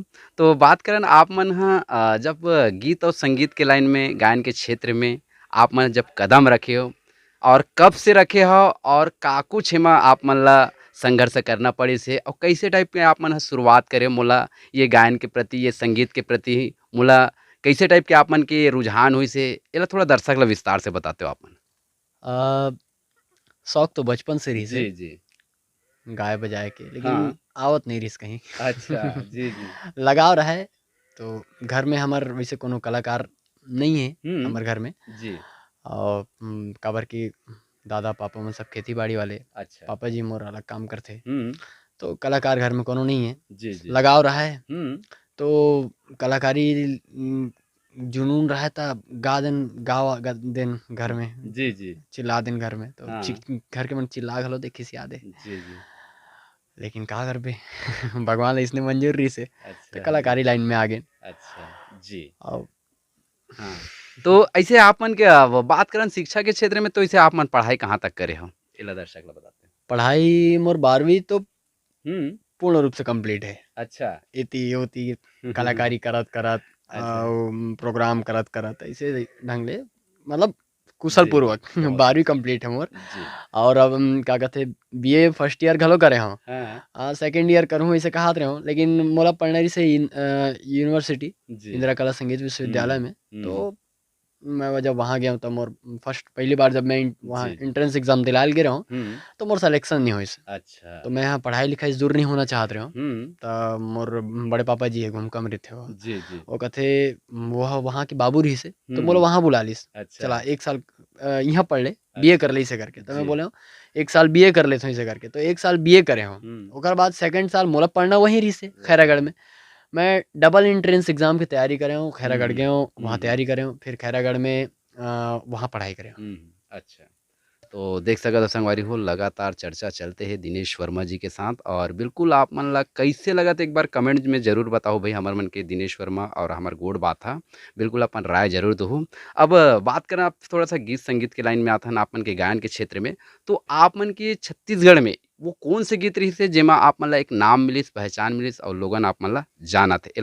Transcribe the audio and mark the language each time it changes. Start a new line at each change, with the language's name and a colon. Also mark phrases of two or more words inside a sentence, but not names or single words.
Chhattisgarhi: तो बात करन आप मन जब गीत और संगीत के लाइन में, गायन के क्षेत्र में आप मन जब कदम रखे हो और कब से रखे हो और का कुछ एमा आप मन ला संघर्ष करना पड़िस हे और कैसे टाइप के आप मन ह शुरुआत करे मोला ये गायन के प्रति, ये संगीत के प्रति मोला कैसे टाइप के आप मन के रुझान होइस हे? एला थोड़ा दर्शक ला विस्तार से बताते हो आप मन। अ, शौक तो बचपन से रही से जी, जी। गाय बजाए के, लेकिन हाँ। आवत नहीं रहीस कहीं। अच्छा, जी, जी। लगाव रहा है तो घर में हमार वैसे कोनो कलाकार नहीं है हुँ। हमार घर में। जी, और काबर की दादा पापा मन सब खेती बाड़ी वाले, अच्छा। पापा जी मोर अलग काम करथे, हुँ। तो कलाकार घर में कोनो नहीं है। जी, जी। लगाव रहा है हुँ। तो कलाकारी जुनून रहा था गा देन देन घर में, जी, जी। चिल्ला देन घर में तो हाँ। घर के मन चिल्ला घलो दे खिसिया दे, जी, जी। लेकिन का करबे। भगवान ला इसने मंजूर रही से तो अच्छा, जी। कलाकारी लाइन में आ गए। अच्छा, जी। और हाँ, तो ऐसे आप मन के बात करन शिक्षा के क्षेत्र में तो ऐसे आप मन पढ़ाई कहाँ तक करे हो? एला दर्शक ला बताते हैं। पढ़ाई मोर 12वीं तो हुँ। पूर्ण रूप से कंप्लीट है। अच्छा। इति योति कलाकारी करत करत अच्छा। प्रोग्राम करत करत ऐसे ढंग ले मतलब कुशल जी, पूर्वक बहुत 12वीं अच्छा। कंप्लीट है मोर। जी। और अब का कहते
English: BA first year
Chhattisgarhi: घलो करे हूँ। हाँ।
English: second year
Chhattisgarhi: करूँ ऐसे कहात रहे हूँ, लेकिन मोला पढ़ना रही से यूनिवर्सिटी जी। इंदिरा कला संगीत हुँ, विश्वविद्यालय में। हुँ। तो मैं जब वहाँ गया हूँ तब मोर फर्स्ट पहली बार जब मैं वहाँ जी, जी।
English: entrance exam
Chhattisgarhi: दिलायल गे रहूँ, हुँ। तो मोर सिलेक्शन नहीं होइस। अच्छा। तो मैं यहाँ पढ़ाई लिखाई से दूर नहीं होना चाहत रहे हूँ। हुँ। त मोर बड़े पापा जी हे घूमकम रहिथे ओहा। जी, जी। वो कथे वह वहाँ के बाबू रहिस हे, तो मोला हुँ। वहाँ बुला लिस। अच्छा, चला 1 साल इहाँ पढ़ ले, बीए कर अच्छा। ले अइसे करके। तो मैं जी। बोले हूँ 1 साल बीए कर लेथें अइसे करके, तो 1 साल बीए करे हूँ। हुँ। ओकर बाद सेकंड साल मोला पढ़ना वहीं रहिस हे अच्छा। खैरागढ़ में। मैं
English: double entrance exam
Chhattisgarhi: की तैयारी करे हूँ, हुँ, खैरागढ़ हुँ। गए हूँ, हुँ, वहाँ हुँ। तैयारी करे हूँ, फिर खैरागढ़ में वहाँ पढ़ाई करे हूँ। हुँ, हुँ। अच्छा। तो देख सकत हो संगवारी हो लगातार चर्चा चलते हे दिनेश वर्मा जी के साथ और बिल्कुल आप मन ला कइसे लगत एक बार कमेंट में ज़रूर बताओ भई हमर मन के दिनेश वर्मा और हमर गोड़ बात हा। बिल्कुल अपन राय ज़रूर दहु। अब बात करें आप थोड़ा-सा गीत संगीत के लाइन में आथन आप मन के गायन के क्षेत्र में, तो आप मन के छत्तीसगढ़ में वो कौन से गीत रहिस हे जेमा आप मन ला एक नाम मिलिस, पहचान मिलिस और लोगन आप मन ला जानत हे?